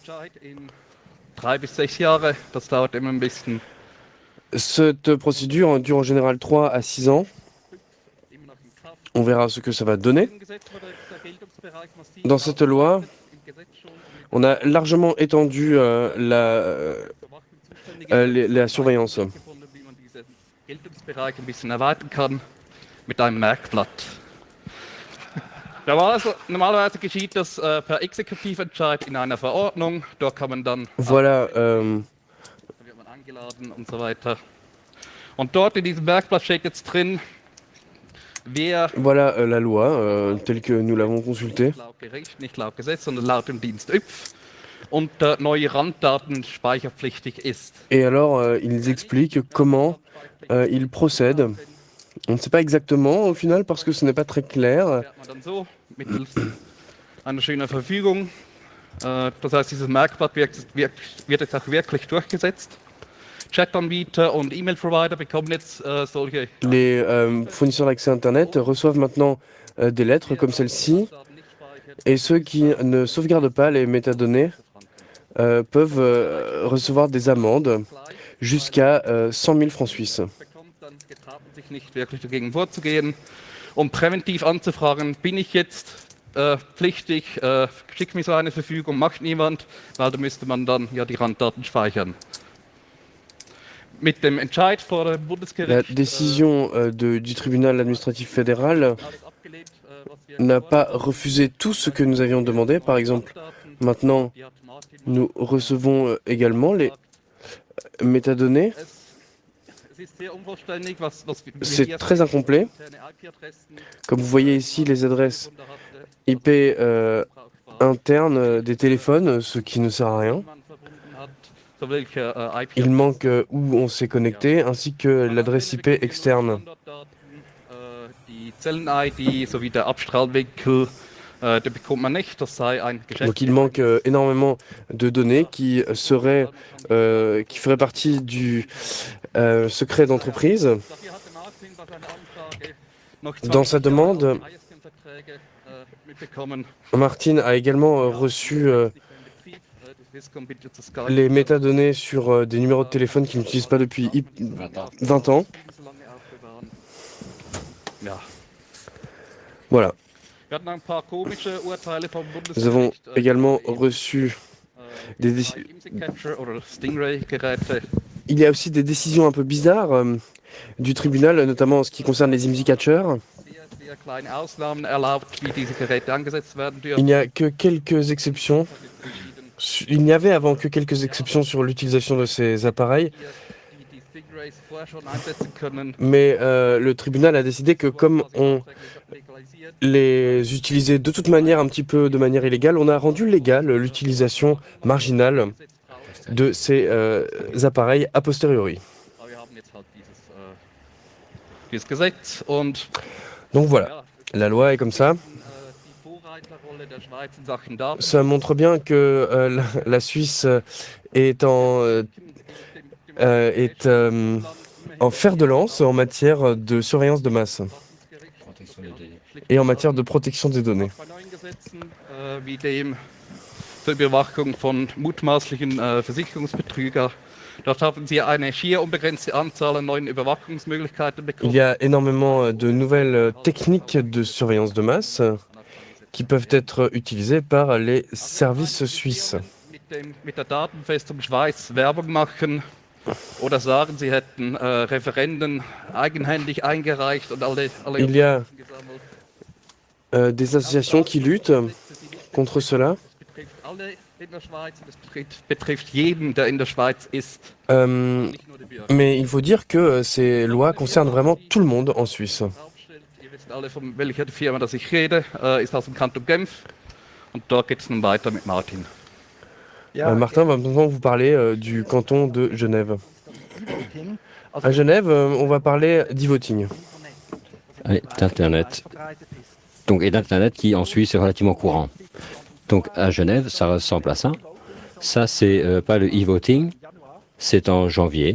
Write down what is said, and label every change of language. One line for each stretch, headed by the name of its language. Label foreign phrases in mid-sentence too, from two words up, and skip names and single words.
French: Cette procédure dure en général 3 à 6 ans. On verra ce que ça va donner. Dans cette loi, on a largement étendu la surveillance.
German: Normalerweise geschieht das per Exekutiventscheid in einer Verordnung. Dort kann man dann
French: Voilà,
German: da wird man eingeladen und so weiter. Und dort in diesem Merkblatt steht jetzt drin,
French: voilà la loi telle que nous l'avons consultée.
German: Laut Gericht, nicht laut Gesetz, sondern laut dem Dienst ÜPF. Und neue Randdaten speicherpflichtig ist.
French: Et alors, ils expliquent comment ils procèdent. On ne sait pas exactement au final parce que ce n'est pas très clair.
German: Mittels einer schönen Verfügung. Das heißt, dieses Merkblatt wird jetzt auch wirklich durchgesetzt. Chatanbieter und E-Mail-Provider bekommen jetzt solche.
French: Les fournisseurs d'accès Internet reçoivent maintenant des lettres comme celle-ci. Et ceux qui ne sauvegardent pas les métadonnées peuvent recevoir des amendes jusqu'à 100 000 francs suisses.
German: Sich nicht wirklich dagegen vorzugehen, präventiv anzufragen, bin ich jetzt pflichtig, schick mir so eine Verfügung, macht niemand, weil da müsste man dann ja die Randdaten speichern. Mit dem Entscheid vor dem Bundesgericht,
French: La décision du tribunal administratif fédéral n'a pas refusé tout ce que nous avions demandé. Par exemple, maintenant, nous recevons également les métadonnées. C'est très incomplet. Comme vous voyez ici, les adresses IP internes des téléphones, ce qui ne sert à rien. Il manque où on s'est connecté, ainsi que l'adresse IP externe.
German: die Zellen-ID sowie der Abstrahlwinkel, den bekommt man nicht. Das sei ein
French: Donc il manque énormément de données qui feraient partie du secret d'entreprise.
German: Dafür hatte Martin bei seiner Anfrage noch
French: Dans sa demande,
German: ISDN-Verträge mitbekommen.
French: Martin a également reçu les métadonnées sur des numéros de téléphone qu'il n'utilise pas depuis 20 ans.
German: Ja.
French: Voilà.
German: Wir hatten ein paar komische Urteile vom
French: Nous avons
German: Bundesgericht.
French: également reçu des
German: Bei
French: décisions.
German: IMSI-Catcher oder Stingray-Geräte.
French: Il y a aussi des décisions un peu bizarres du tribunal, notamment en ce qui concerne les IMSI catchers.
German: Sehr kleine Ausnahmen erlaubt, wie diese Geräte angesetzt werden
French: Il
German: dürfen.
French: n'y a que quelques exceptions. Il n'y avait avant que quelques exceptions sur l'utilisation de ces appareils,
German: Die Stingrays vorher schon einsetzen können.
French: mais le tribunal a décidé que comme on
German: Legalisiert.
French: les utilisait de toute manière un petit peu de manière illégale, on a rendu légale l'utilisation marginale de ces appareils a posteriori.
German: Aber wir haben jetzt halt dieses Gesetz und
French: Donc voilà,
German: ja,
French: la loi est comme ça.
German: die Vorreiterrolle der Schweiz in Sachen Daten.
French: Ça montre bien que la Suisse est en fer de lance en matière de surveillance de masse et en matière de protection des données.
German: Bei neuen Gesetzen wie dem zur Überwachung von mutmaßlichen Versicherungsbetrüger. Dort haben Sie eine schier unbegrenzte Anzahl an neuen Überwachungsmöglichkeiten
French: Il
German: bekommen.
French: y a énormément de nouvelles techniques de surveillance de masse qui peuvent être utilisées par les services suisses.
German: Mit der Datenfestung Schweiz Werbung machen oder sagen, Sie hätten Referenden eigenhändig eingereicht und alle
French: Il y a
German: Unterschriften gesammelt.
French: des associations qui luttent contre cela.
German: Das betrifft alle in der Schweiz und es betrifft jeden, der in der Schweiz ist, nicht nur die Bürger.
French: Mais il faut dire que ces lois concernent vraiment tout le monde en Suisse.
German: Aufstellt, ihr wisst alle, von welcher Firma das ich rede, ist aus dem Kanton Genf und dort geht es nun weiter mit Martin.
French: Martin va maintenant vous parler du canton de Genève. À Genève, on va parler d'e-voting. Et d'Internet. Donc, et d'Internet qui en Suisse est relativement courant. Donc à Genève, ça ressemble à ça. Ça, c'est pas le e-voting, c'est en janvier.